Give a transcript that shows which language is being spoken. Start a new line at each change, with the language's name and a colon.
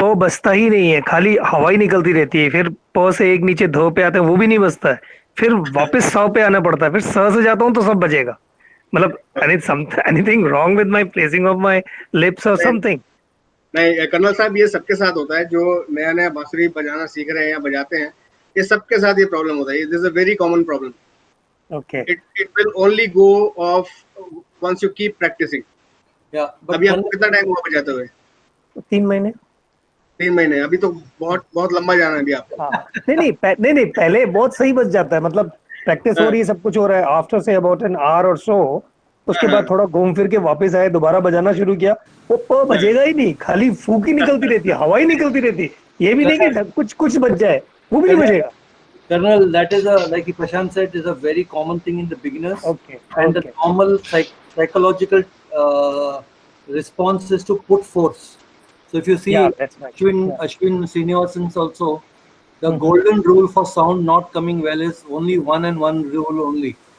Hindi: प बजता ही नहीं है, खाली हवा ही निकलती रहती है, फिर प से एक नीचे ध पे आते हैं, वो भी नहीं बजता है, फिर वापस स पे आना पड़ता है, फिर स से जाता हूँ तो सब बजेगा. मतलब
English: Anything wrong with my placing of my lips और something?
Hindi: नहीं कर्नल साहब, ये सबके साथ होता है जो नया नया बांसुरी बजाना सीख रहे हैं या बजाते हैं. ये सबके साथ ये प्रॉब्लम होता है.
English: This is a very common problem. Okay. It will only go off once you keep practicing. Yeah, but
Hindi: अभी आपको कितना टाइम हुआ बजाते हुए? 3 महीने. 3 महीने. अभी तो बहुत बहुत लंबा जाना है अभी आपको. हाँ. नहीं, पहले बहुत सही बज जाता है, मतलब प्रैक्टिस हो रही है, सब कुछ हो रहा है.
English: after say about an hour और so,
Hindi: उसके बाद थोड़ा घूम फिर के वापस आए, दोबारा बजाना शुरू किया, वो प बजेगा ही नहीं, खाली फूक ही निकलती रहती है, हवा ही निकलती रहती है. ये भी नहीं कि कुछ बज जाए, वो भी नहीं बजेगा.
English: Colonel, that is like Prashant said, is a very common thing in the beginners. Okay. And the normal psychological response is to put force. So if you see that's right. Ashwin Srinivasan's also, the golden rule for sound not coming well is only one and one rule only.